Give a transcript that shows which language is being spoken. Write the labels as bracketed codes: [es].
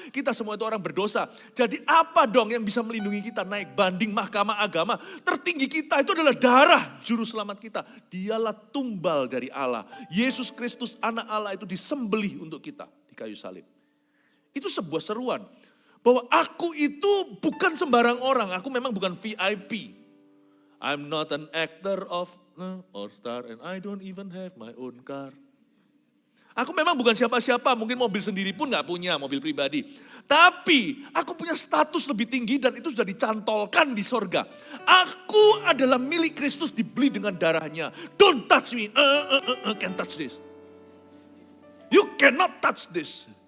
[id] Kita semua itu orang berdosa. Jadi apa dong yang bisa melindungi kita naik banding mahkamah agama? Tertinggi kita itu adalah darah juru selamat kita. Dialah tumbal dari Allah. Yesus Kristus anak Allah itu disembelih untuk kita di kayu salib. Itu sebuah seruan. Bahwa aku itu bukan sembarang orang. Aku memang bukan VIP. [en] I'm not an actor of or star and I don't even have my own car. [id] Aku memang bukan siapa-siapa. Mungkin mobil sendiri pun gak punya, mobil pribadi. Tapi aku punya status lebih tinggi dan itu sudah dicantolkan di sorga. Aku adalah milik Kristus dibeli dengan darahnya. [en] Don't touch me. Can't touch this. You cannot touch this.